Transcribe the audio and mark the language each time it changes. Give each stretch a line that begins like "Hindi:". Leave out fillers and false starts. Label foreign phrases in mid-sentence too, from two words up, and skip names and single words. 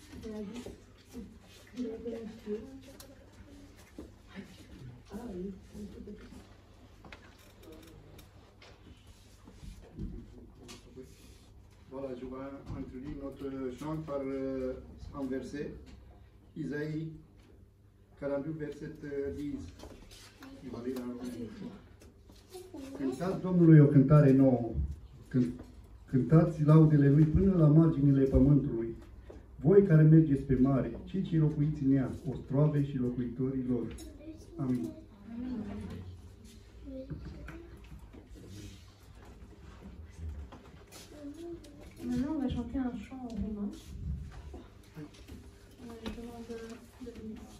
French: vie, qu'il avait un Dieu. Ah oui, Voilà, je vais introduire notre chant par un verset. Isaïe 42, verset 10.
Romanian: Cântați Domnului o cântare nouă, cântați laudele Lui până la marginile pământului. Voi care mergeți pe mare, cei ce locuiți în ea, ostroave și locuitorii lor. Amin.
French: Maintenant, on va chanter un chant en roumain. Je demande de venir.